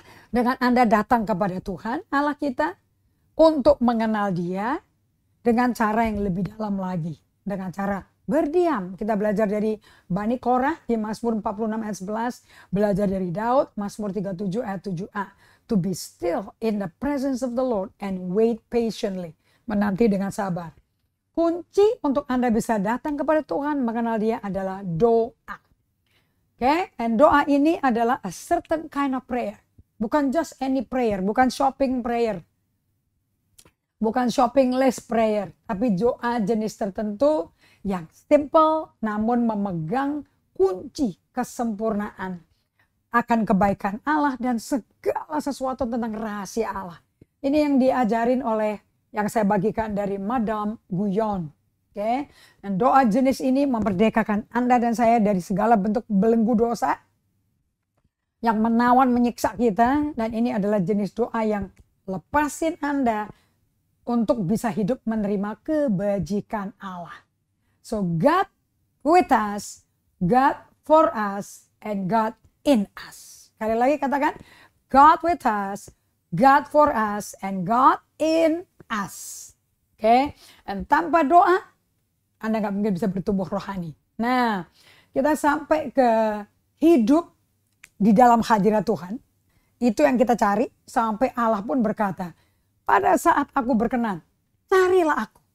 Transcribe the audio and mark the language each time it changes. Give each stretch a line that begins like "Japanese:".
Indonesian: Dengan Anda datang kepada Tuhan, Allah kita, untuk mengenal Dia dengan cara yang lebih dalam lagi. Dengan cara berdiam. Kita belajar dari Bani Korah di Mazmur 46 ayat 11. Belajar dari Daud, Mazmur 37 ayat 7a.
English: To be still in the presence of the Lord and wait patiently.
Indonesian: Menanti dengan sabar. Kunci untuk Anda bisa datang kepada Tuhan, mengenal Dia adalah doa. Okay?
English: And
Indonesian: doa ini adalah
English: a certain kind of prayer.
Indonesian: Bukan
English: just any prayer,
Indonesian: bukan
English: shopping prayer.
Indonesian: Bukan
English: shopping list prayer,
Indonesian: tapi doa jenis tertentu yang simple namun memegang kunci kesempurnaan akan kebaikan Allah dan segala sesuatu tentang rahasia Allah. Ini yang diajarin oleh yang saya bagikan dari Madame Guyon. Okay? Dan doa jenis ini memerdekakan Anda dan saya dari segala bentuk belenggu dosa yang menawan menyiksa kita, dan ini adalah jenis doa yang lepasin Anda untuk bisa hidup menerima kebajikan Allah.
English: So God with us, God for us, and God in us.
Indonesian: Sekali lagi katakan,
English: God with us, God for us, and God in us.
Indonesian: Oke, dan tanpa doa, Anda nggak mungkin bisa bertumbuh rohani. Nah, kita sampai ke hidup di dalam hadirat Tuhan. Itu yang kita cari, sampai Allah pun berkata, pada saat aku berkenan, carilah aku.